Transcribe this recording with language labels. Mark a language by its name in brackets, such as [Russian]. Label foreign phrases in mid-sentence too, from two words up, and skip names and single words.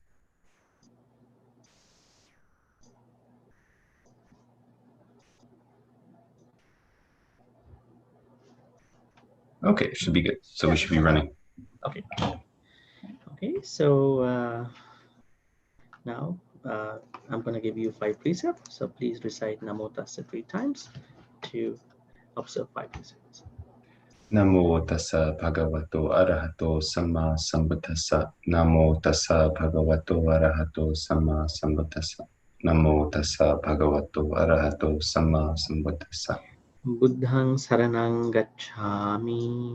[English] Okay, should be good. So we should be running. Okay. Okay, so now I'm going to give you 5 precepts. So please recite Namo Tassa 3 times to observe 5 precepts. [Pali] Namo tassa bhagavato arahato samma sambuddhassa. Namo tassa bhagavato arahato samma sambuddhassa. Namo tassa bhagavato arahato samma sambuddhassa. Buddhang saranang gacchami.